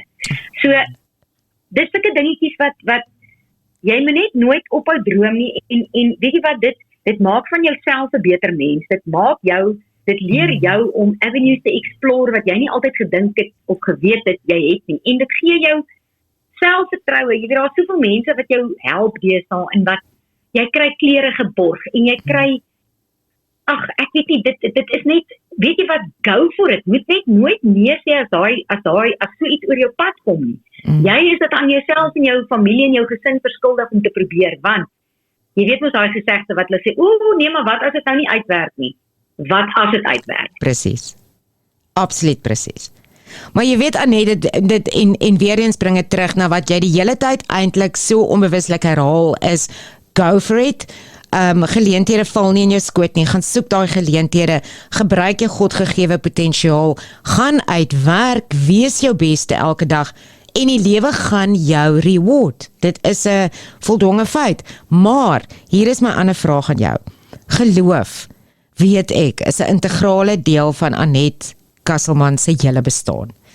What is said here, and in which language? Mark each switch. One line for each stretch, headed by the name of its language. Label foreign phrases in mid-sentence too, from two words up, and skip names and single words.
Afrikaans: So, dis sulke dingetjies wat jy moet net nooit ophou droom nie, en weet jy wat, dit maak van jouself 'n beter mens, dit leer jou om avenues te explore wat jy nie altyd gedink het of geweet het jy het nie, en dit gee jou selfvertroue, jy weet, daar is soveel mense wat jou help deesdae, en wat, jy kry klere geborg, en jy kry, ek weet nie, dit is net, weet jy wat,
English: go for it,
Afrikaans: moet net nooit nee sê as so iets oor jou pad kom nie. Jy is dit aan jouself en jou familie en jou gesin verskuldig om te probeer, want, jy weet mos daai gesegde wat hulle sê, nee, maar wat as dit nou nie uitwerk nie? Wat as dit uitwerk? Presies. Absoluut presies. Maar jy weet Annette, dit en weer eens bring dit terug na wat jy die hele tyd eintlik so onbewuslik herhaal is,
English: go for it.
Afrikaans: Geleenthede val nie in jou skoot nie, gaan soek daai geleenthede, gebruik jou Godgegewe potensiaal, gaan uitwerk, wees jou beste elke dag, en die lewe gaan jou reward. Dit is 'n voldonge feit. Maar, hier is my ander vraag aan jou. Geloof, weet ek, is 'n integrale deel van Annette Kasselman se hele bestaan.